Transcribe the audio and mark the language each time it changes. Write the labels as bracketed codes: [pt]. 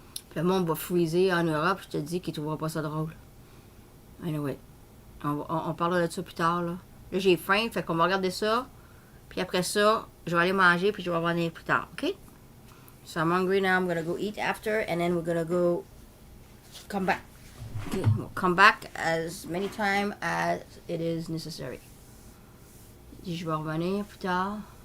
[fr] Puis le monde va freezer en Europe, je te dis qu'ils ne trouveront pas ça drôle. Anyway, on parlera de ça plus tard, là. Là, j'ai faim, fait qu'on va regarder ça. Puis après ça, je vais aller manger, puis je vais revenir plus tard, OK? [en] So I'm hungry now. I'm going to go eat after, and then we're going to come back. Okay, we'll come back as many times as it is necessary. [fr] Je vais revenir plus tard.